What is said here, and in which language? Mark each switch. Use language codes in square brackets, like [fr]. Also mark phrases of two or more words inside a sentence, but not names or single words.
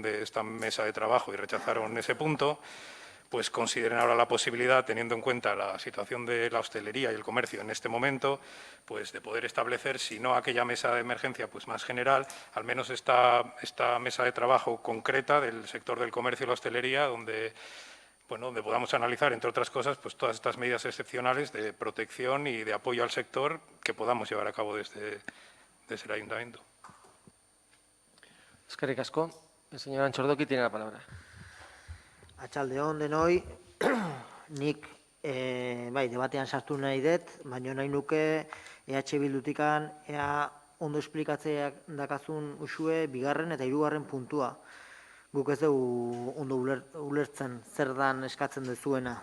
[es] de esta mesa de trabajo y rechazaron ese punto, pues consideren ahora la posibilidad, teniendo en cuenta la situación de la hostelería y el comercio en este momento, pues de poder establecer, si no aquella mesa de emergencia pues más general, al menos esta mesa de trabajo concreta del sector del comercio y la hostelería, donde podamos analizar, entre otras cosas, pues todas estas medidas excepcionales de protección y de apoyo al sector que podamos llevar a cabo desde el Ayuntamiento. [eu] Eskerrik asko. [es] El señor Antxordoki tiene la palabra. [eu] Atxaldeon denoi, nik debatean sartu nahi dut, baina nahi nuke EH Bildutikan ea ondo esplikatzeak dakazun usue bigarren eta hirugarren puntua. Guk ez dugu ondo ulertzen zer dan eskatzen dezuena.